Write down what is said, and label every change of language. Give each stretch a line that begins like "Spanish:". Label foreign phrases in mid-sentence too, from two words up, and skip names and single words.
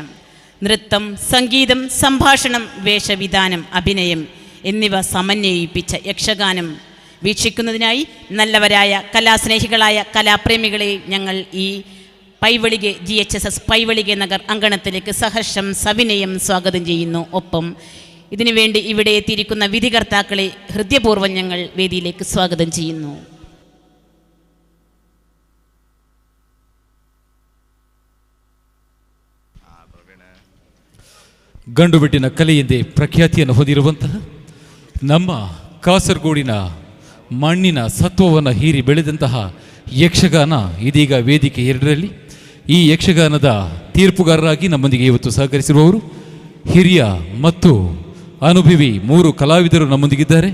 Malayalam: നൃത്തം, സംഗീതം, സംഭാഷണം, വേഷവിധാനം, അഭിനയം എന്നിവ സമന്വയിപ്പിച്ച യക്ഷഗാനം വീക്ഷിക്കുന്നതിനായി നല്ലവരായ കലാസ്നേഹികളായ കലാപ്രേമികളെ ഞങ്ങൾ ഈ പൈവളികെ GHSS പൈവളികെ നഗർ അങ്കണത്തിലേക്ക് സഹർഷം സവിനയം സ്വാഗതം ചെയ്യുന്നു. ഒപ്പം ഇതിനുവേണ്ടി ഇവിടെ എത്തിയിരിക്കുന്ന വിധികർത്താക്കളെ ഹൃദയപൂർവ്വം ഞങ്ങൾ വേദിയിലേക്ക് സ്വാഗതം ചെയ്യുന്നു.
Kannada: ಗಂಡುಬಿಟ್ಟಿನ ಕಲೆಯೆಂದೇ ಪ್ರಖ್ಯಾತಿಯನ್ನು ಹೊಂದಿರುವಂತಹ ನಮ್ಮ ಕಾಸರಗೋಡಿನ ಮಣ್ಣಿನ ಸತ್ವವನ್ನು ಹೀರಿ ಬೆಳೆದಂತಹ ಯಕ್ಷಗಾನ ಇದೀಗ ವೇದಿಕೆ 2ರಲ್ಲಿ ಈ ಯಕ್ಷಗಾನದ ತೀರ್ಪುಗಾರರಾಗಿ ನಮ್ಮೊಂದಿಗೆ ಇವತ್ತು ಸಹಕರಿಸಿರುವವರು ಹಿರಿಯ ಮತ್ತು ಅನುಭವಿ 3 ಕಲಾವಿದರು ನಮ್ಮೊಂದಿಗಿದ್ದಾರೆ.